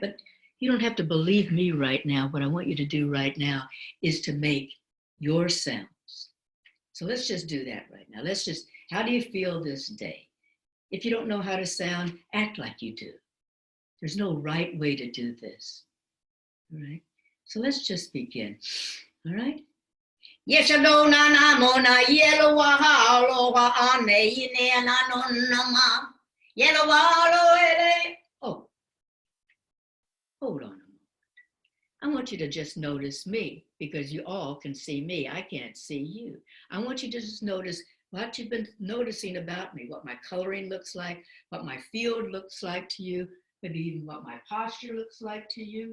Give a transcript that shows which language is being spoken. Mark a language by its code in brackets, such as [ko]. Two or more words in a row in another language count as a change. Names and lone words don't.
[en] But you don't have to believe me right now. What I want you to do right now is to make your sounds. So let's just do that right now. How do you feel this day? If you don't know how to sound, act like you do. There's no right way to do this. All right? So let's just begin. All right? Yes, no, na na mo na yellow wa lo wa ane ine na no nama yellow wa lo ele. Oh, hold on a moment. I want you to just notice me, because you all can see me. I can't see you. I want you to just notice what you've been noticing about me, what my coloring looks like, what my field looks like to you, maybe even what my posture looks like to you.